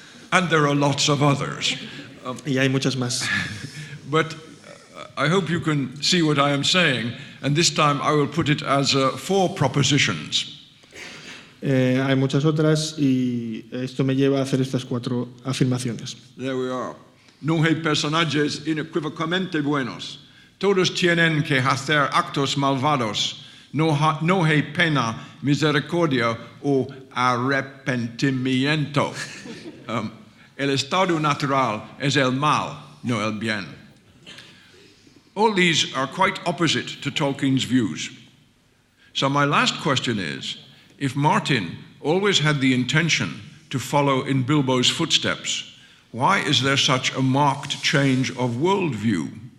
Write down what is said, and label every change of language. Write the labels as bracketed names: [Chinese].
[English] And there are lots of others. [Spanish] Y hay muchas más. [English] But I hope you can see what I am saying, and this time I will put it as 4 propositions. [Spanish] Hay muchas otras y esto me lleva a hacer estas 4 afirmaciones. [English] There we are. [Spanish] No hay personajes inequívocamente buenos. Todos tienen que hacer actos malvados. No hay pena, misericordia o arrepentimiento. El estado natural es el mal, no el bien. [English] All these are quite opposite to Tolkien's views. So my last question is, if Martin always had the intention to follow in Bilbo's footsteps, why is there such a marked change of worldview?